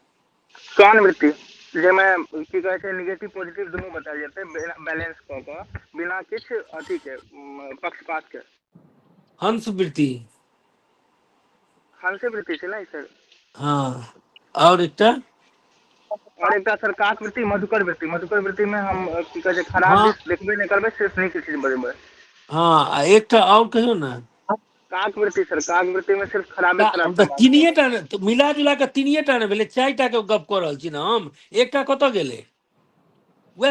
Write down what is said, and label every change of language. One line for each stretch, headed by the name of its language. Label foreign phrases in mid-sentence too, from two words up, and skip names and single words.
Maithili: स्वान वृत्ति जेमे की कहे छै
English: negative positive
Maithili: दोनों बतायल जेतै, बैलेंस कऽ कऽ, बिना किछ अथी के पक्षपात के। हंस वृत्ति। हंस वृत्ति छै ना सर? हाँ। और एकटा और एक सर काक वृत्ति, मधुकर वृत्ति। मधुकर वृत्ति में हम की कहे छै खराब हाँ, दिस देखबे नहीं करबे, सिर्फ नीक चीज बजेबै। हाँ आ एकटा और कहियो ना। काक वृत्ति सर, काक वृत्ति में सिर्फ खराबे खराब तऽ समाज तीनिए टा ने, मिला जुला के तीनिए टा ने भेलै, चारि टा के गप कऽ रहल छी ने हम। एकटा कतऽ गेलै? वह